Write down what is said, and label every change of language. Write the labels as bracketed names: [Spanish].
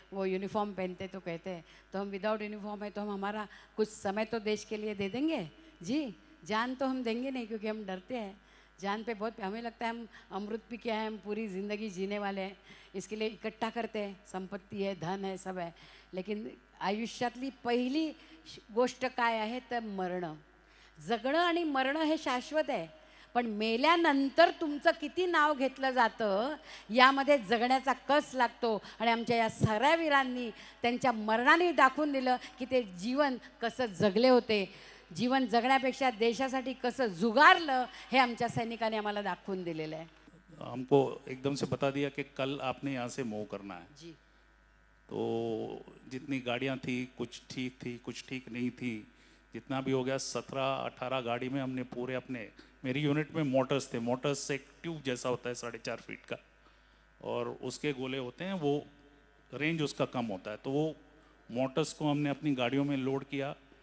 [Hindi] वो यूनिफॉर्म पहनते तो कहते हैं तो हम विदाउट यूनिफॉर्म है तो हम हमारा कुछ समय तो देश के लिए दे देंगे जी. जान तो हम देंगे नहीं क्योंकि हम डरते हैं. जान पे बहुत हमें लगता है हम अमृत पी के हैं, हम पूरी ज़िंदगी जीने वाले हैं. इसके लिए इकट्ठा करते हैं, संपत्ती है, धन है, सब है. [Marathi] लेकिन आयुष्यातली पहिली गोष्ट काय आहे तर मरणं. जगणं आणि मरणं हे शाश्वत आहे, पण मेल्यानंतर तुमचं किती नाव घेतलं जातं यामध्ये जगण्याचा कस लागतो. आणि आमच्या या साऱ्या वीरांनी त्यांच्या मरणाने दाखवून दिलं की ते जीवन कसं जगले होते. जीवन जगण्यापेक्षा देशासाठी कसं जुगारलं हे आमच्या सैनिकांनी आम्हाला दाखवून दिलेलं आहे. [Hindi] हमको एकदम से बता दिया कि कल आपने यहाँ से मूव करना है. जी. तो जितनी गाड़ियाँ थी कुछ ठीक थी, कुछ ठीक नहीं थी. जितना भी हो गया 17-18 गाड़ी में हमने पूरे अपने, मेरी यूनिट में मोटर्स थे. मोटर्स से एक ट्यूब जैसा होता है 4.5 फीट का और उसके गोले होते हैं, वो रेंज उसका कम होता है. तो वो मोटर्स को हमने अपनी गाड़ियों में लोड किया.